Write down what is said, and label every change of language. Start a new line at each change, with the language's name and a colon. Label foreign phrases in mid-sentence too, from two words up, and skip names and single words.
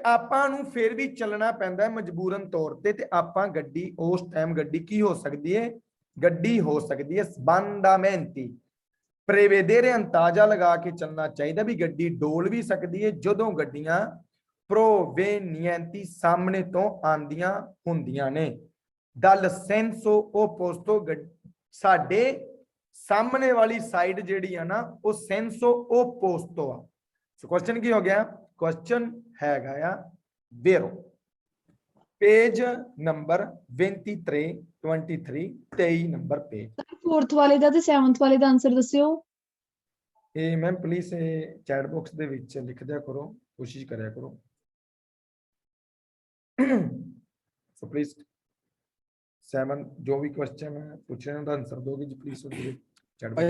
Punjabi: ਆਪਾਂ ਨੂੰ ਫਿਰ ਵੀ ਚੱਲਣਾ ਪੈਂਦਾ ਹੈ ਮਜਬੂਰਨ ਤੌਰ ਤੇ ਆਪਾਂ ਗੱਡੀ ਉਸ ਟਾਈਮ ਗੱਡੀ ਕੀ ਹੋ ਸਕਦੀ ਹੈ ਗੱਡੀ ਹੋ ਸਕਦੀ ਹੈ ਸਬੰਧਮੈਂਤੀ prevedere ਅੰਦਾਜ਼ਾ ਲਗਾ ਕੇ ਚੱਲਣਾ ਚਾਹੀਦਾ ਵੀ ਗੱਡੀ ਡੋਲ ਵੀ ਸਕਦੀ ਹੈ ਜਦੋਂ ਗੱਡੀਆਂ provenienti ਸਾਹਮਣੇ ਤੋਂ ਆਂਦੀਆਂ ਹੁੰਦੀਆਂ ਨੇ
Italian: dal senso opposto
Punjabi: ਸਾਡੇ ਸਾਹਮਣੇ ਵਾਲੀ ਸਾਈਡ ਜਿਹੜੀ ਆ ਨਾ ਉਹ
Italian: senso opposto
Punjabi: ਆ
English: so question
Punjabi: ਕੀ ਹੋ ਗਿਆ ਕੁਐਸਚਨ ਹੈਗਾ ਆ vero
English: page number
Punjabi: 23
English: number page
Punjabi: ਫੋਰਥ ਵਾਲੇ ਦਾ ਤੇ 7th ਵਾਲੇ ਦਾ ਆਨਸਰ ਦੱਸਿਓ ਇਹ
English: ma'am please chat box
Punjabi: ਦੇ ਵਿੱਚ ਲਿਖ ਦਿਆ ਕਰੋ ਕੋਸ਼ਿਸ਼ ਕਰਿਆ ਕਰੋ ਸੋ ਪਲੀਜ਼ 7 ਜੋ ਵੀ ਕੁਐਸਚਨ ਪੁੱਛ ਰਹੇ ਹੋ ਦਾ ਆਨਸਰ ਦੋਗੇ ਜੀ ਪਲੀਜ਼ ਉਹਦੇ ਚੈਟ